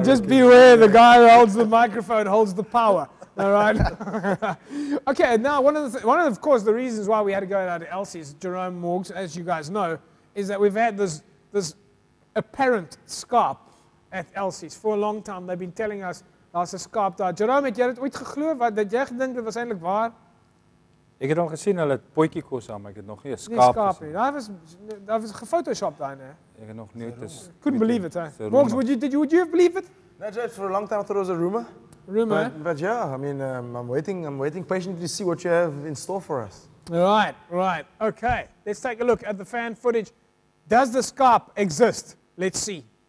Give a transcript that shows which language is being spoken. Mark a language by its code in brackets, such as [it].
[en] Just beware, the guy who holds the microphone holds the power. All right. Okay. Now, one of course, the reasons why we had to go out to Elsies, Jerome Morgs, as you guys know, is that we've had this apparent skaap at Elsies for a long time. They've been telling us [af] daar's 'n skaap daar. Jerome, het jy dit ooit geglo wat dat jy gedink dit was eintlik waar? Ek het al gesien hulle het potjie kos aan, maar ek het nog nie 'n skaap gesien. Daar was gefotoshopt daar, né? Ek het nog nooit [en] couldn't believe it, huh? Morgs, would you have believed it? No, Judge, for a long time I thought it was a rumor. Rumor, but yeah, I mean, I'm waiting patiently to see what you have in store for us. Right. Okay, let's take a look at the fan footage. Does the skaap exist? Let's see.